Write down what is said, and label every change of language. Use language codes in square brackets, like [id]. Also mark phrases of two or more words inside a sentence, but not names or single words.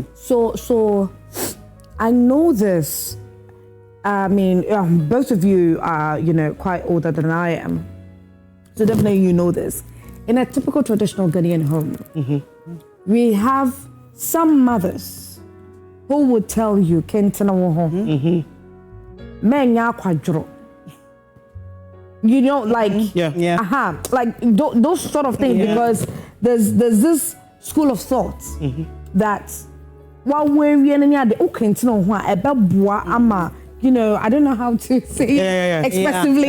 [en] So I know this. I mean, both of you are, quite older than I am. So definitely you know this. In a typical traditional Ghanaian home, we have some mothers who would tell you, [ak] Kentana woho, menya kwadro. [en] Like, like those sort of things, because there's this school of thought that while we're I don't know how to say it expressively.